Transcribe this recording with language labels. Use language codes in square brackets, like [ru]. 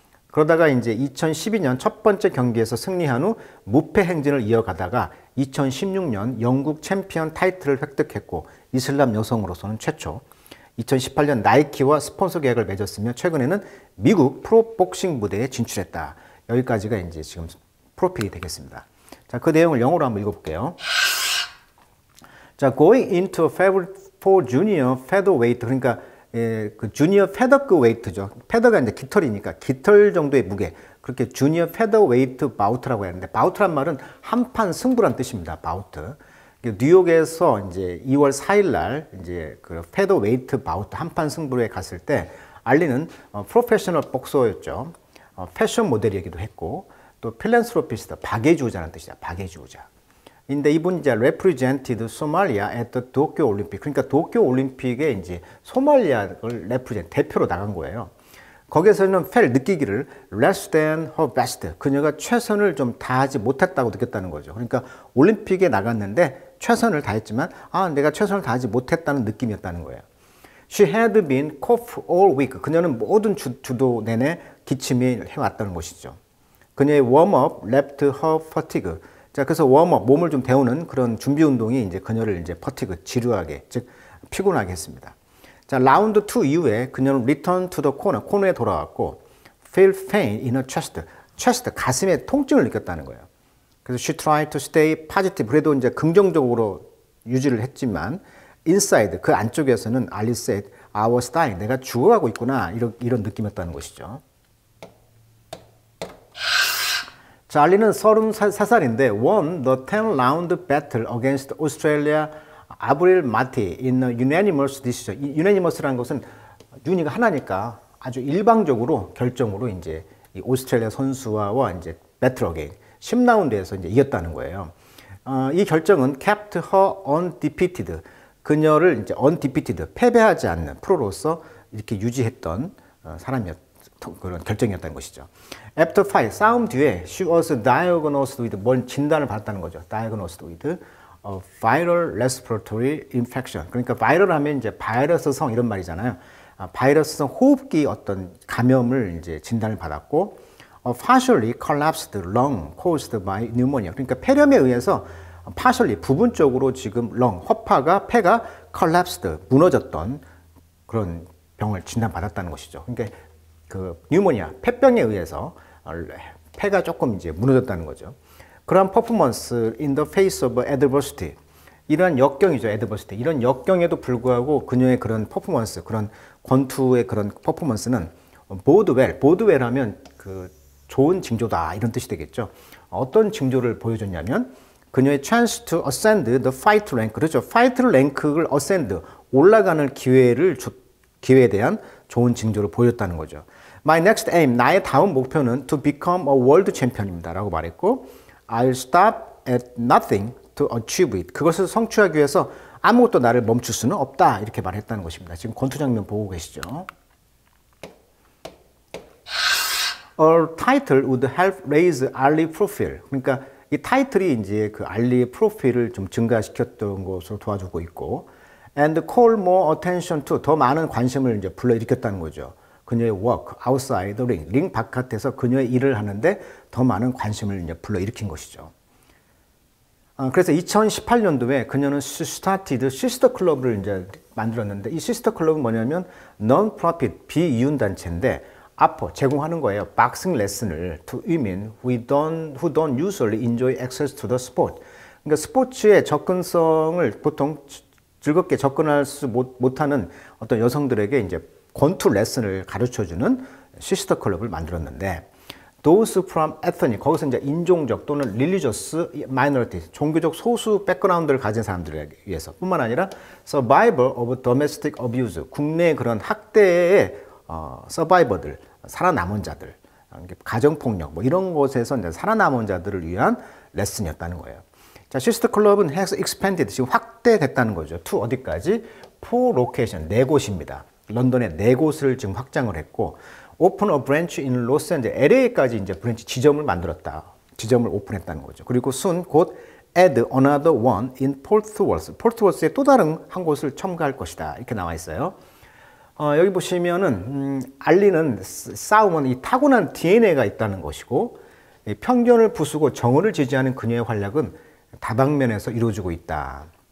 [ko] 그러다가 이제 2012년 첫 번째 경기에서 승리한 후 무패 행진을 이어가다가 2016년 영국 챔피언 타이틀을 획득했고, 이슬람 여성으로서는 최초. 2018년 나이키와 스폰서 계약을 맺었으며 최근에는 미국 프로복싱 무대에 진출했다. 여기까지가 이제 지금 프로필이 되겠습니다. 자, 그 내용을 영어로 한번 읽어볼게요. [en] 자, going into favor for junior featherweight. [ko] 그러니까 그 주니어 feather weight죠. feather가 이제 깃털이니까 깃털 정도의 무게. 그렇게 주니어 featherweight bout라고 하는데, bout란 말은 한판 승부란 뜻입니다. [en] bout. [ko] 뉴욕에서 이제 2월 4일 날 이제 그 featherweight bout 한판 승부에 갔을 때 알리는 프로페셔널 복서였죠. 패션 모델이기도 했고 또 필랜스로피스트, 박애주자라는 뜻이다. 박애주자. 근데 이분이 이제 [en] represented Somalia at the [ko] 도쿄 올림픽. 그러니까 도쿄 올림픽에 이제 소말리아를 대표로 나간 거예요. 거기에서는 느끼기를 [en] less than her best. [ko] 그녀가 최선을 좀 다하지 못했다고 느꼈다는 거죠. 그러니까 올림픽에 나갔는데 최선을 다했지만 내가 최선을 다하지 못했다는 느낌이었다는 거예요. [en] She had been cough all week. [ko] 그녀는 모든 주도 내내 기침이 해왔다는 것이죠. 그녀의 [en] warm-up left her fatigue. [ko] 자, 그래서 웜업, 몸을 좀 데우는 그런 준비 운동이 이제 그녀를 이제 퍼티그, 지루하게, 즉, 피곤하게 했습니다. 자, 라운드 2 이후에 그녀는 [en] return to the corner, [ko] 코너에 돌아왔고, [en] feel pain in her chest, [ko] 가슴에 통증을 느꼈다는 거예요. 그래서 [en] she tried to stay positive, [ko] 그래도 이제 긍정적으로 유지를 했지만, [en] inside, [ko] 그 안쪽에서는 [en] Alice said, I was dying, [ko] 내가 죽어가고 있구나, 이런 느낌이었다는 것이죠. 자, 알리는 34살인데 [en] won the 10-round battle against Australia 아브릴 마티 in a unanimous decision. [ko] unanimous라는 것은 유니가 하나니까 아주 일방적으로 결정으로 이제 이 오스트레일리아 선수와 이제 [en] battle again [ko] 10라운드에서 이제 이겼다는 거예요. 이 결정은 [en] kept her undefeated. [ko] 그녀를 이제 undefeated, 패배하지 않는 프로로서 이렇게 유지했던 그런 결정이었다는 것이죠. [en] After fight, [ko] 싸움 뒤에 [en] she was diagnosed with [ko] 뭔 진단을 받았다는 거죠. [en] diagnosed with a viral respiratory infection. [ko] 그러니까 바이럴 하면 이제 바이러스성 이런 말이잖아요. 바이러스성 호흡기 어떤 감염을 이제 진단을 받았고 [en] partially collapsed lung caused by pneumonia. [ko] 그러니까 폐렴에 의해서 partially 부분적으로 지금 허파가 폐가 collapsed 무너졌던 그런 병을 진단받았다는 것이죠. 그러니까 그 뉴모니아, 폐병에 의해서 폐가 조금 이제 무너졌다는 거죠. 그러한 퍼포먼스 [en] in the face of adversity. [ko] 이러한 역경이죠, adversity. 이런 역경에도 불구하고 그녀의 그런 퍼포먼스, 그런 권투의 그런 퍼포먼스는 [en] bode well [ko] 하면 그 좋은 징조다 이런 뜻이 되겠죠. 어떤 징조를 보여줬냐면 그녀의 [en] chance to ascend the fight rank. [ko] 그렇죠. [en] fight rank [ko] 를 ascend, 올라가는 기회에 대한 좋은 징조를 보였다는 거죠. [en] My next aim, [ko] 나의 다음 목표는 [en] to become a world champion [ko] 입니다. 라고 말했고 [en] I'll stop at nothing to achieve it. [ko] 그것을 성취하기 위해서 아무것도 나를 멈출 수는 없다. 이렇게 말했다는 것입니다. 지금 권투 장면 보고 계시죠? [en] A title would help raise Ali profile. [ko] 그러니까 이 타이틀이 이제 그 알리의 프로필을 좀 증가시켰던 것으로 도와주고 있고 [en] and call more attention to, [ko] 더 많은 관심을 이제 불러일으켰다는 거죠. 그녀의 [en] work outside the ring, [ko] 링 바깥에서 그녀의 일을 하는데 더 많은 관심을 이제 불러일으킨 것이죠. 그래서 2018년도에 그녀는 started 시스터 클럽을 이제 만들었는데 이 시스터 클럽은 뭐냐면 non-profit 비이윤 단체인데 앞으로 제공하는 거예요. 박싱 레슨을 [en] to women who don't usually enjoy access to the sport. [ko] 그러니까 스포츠의 접근성을 보통 즐겁게 접근할 수 못하는 어떤 여성들에게 이제 권투 레슨을 가르쳐주는 시스터 클럽을 만들었는데 [en] those from ethnic, [ko] 거기서 이제 인종적 또는 [en] religious minority, [ko] 종교적 소수 백그라운드를 가진 사람들에 의해서 뿐만 아니라 [en] survivor of domestic abuse, [ko] 국내 그런 학대의 서바이버들, 살아남은 자들, 가정폭력 뭐 이런 곳에서 이제 살아남은 자들을 위한 레슨이었다는 거예요. 자, 시스터 클럽은 [en] has expanded, [ko] 지금 확대됐다는 거죠. to 어디까지? [en] 4 location, [ko] 4곳입니다. 런던에 4곳을 지금 확장을 했고 [en] open a branch in Los Angeles, [ko] LA까지 이제 브랜치 지점을 만들었다. 지점을 오픈했다는 거죠. 그리고 [en] soon [ko] 곧 [en] add another one in Fort Worth. [ko] Fort Worth에 또 다른 한 곳을 첨가할 것이다. 이렇게 나와 있어요. 여기 보시면은 알리는 싸움은 이 타고난 DNA가 있다는 것이고 편견을 부수고 정의를 지지하는 그녀의 활약은 다방면에서 이루어지고 있다.